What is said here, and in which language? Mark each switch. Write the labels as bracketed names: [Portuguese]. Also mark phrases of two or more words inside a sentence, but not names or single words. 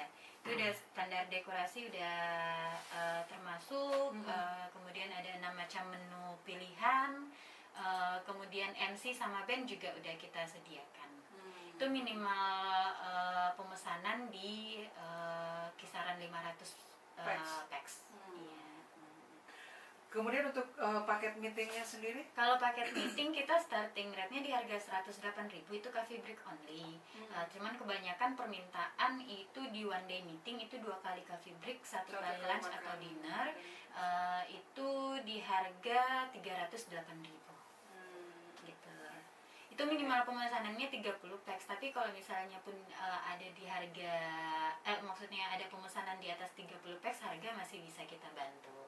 [Indonesian] Itu udah standar dekorasi udah termasuk, kemudian ada 6 macam menu pilihan, kemudian MC sama band juga udah kita sediakan. Itu minimal pemesanan di kisaran 500 pax. Iya. Kemudian untuk paket meetingnya sendiri? Kalau paket meeting kita [English] starting rate- [Indonesian] nya di harga 108.000, itu [English] coffee break only. [Indonesian] Cuman kebanyakan permintaan itu di [English] one day meeting [Indonesian] itu 2 kali [English] coffee break, [Indonesian] 1 kali lunch atau dinner. Itu di harga 308.000. Gitu. Itu minimal pemesanannya 30 pax, tapi kalau misalnya pun ada di harga maksudnya ada pemesanan di atas 30 pax, harga masih bisa kita bantu.